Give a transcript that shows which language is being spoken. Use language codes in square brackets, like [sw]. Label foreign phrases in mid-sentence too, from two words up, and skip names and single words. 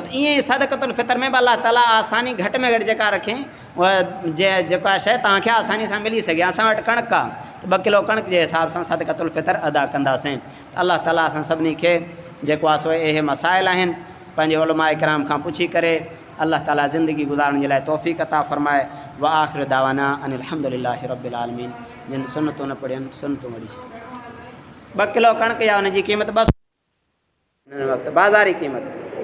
[sd] त ईअं ई सदक़तुल फ़ितर में बि अलाह ताला आसानी घटि में घटि जेका रखे, उहा जेका शइ तव्हांखे आसानी सां मिली सघे। असां वटि कणक आहे त 2 किलो कणक जे हिसाब सां सदक़तुल फ़ितर अदा कंदासीं। अलाह ताला असां सभिनी खे जेको आहे सो इहे मसाइल आहिनि पंहिंजे उलमा इकराम खां पुछी करे अल्लाह ताला ज़िंदगी गुज़ारण जे लाइ तौफ़ीक़ अता फ़रमाए। [ar] وآخر دعوانا أن الحمد لله رب العالمين. [sd] जिन सुनतूं न पढ़ियनि सुनतूं वड़ी 2 किलो कणक या उनजी क़ीमत 200 वक़्तु बाज़ारी क़ीमत।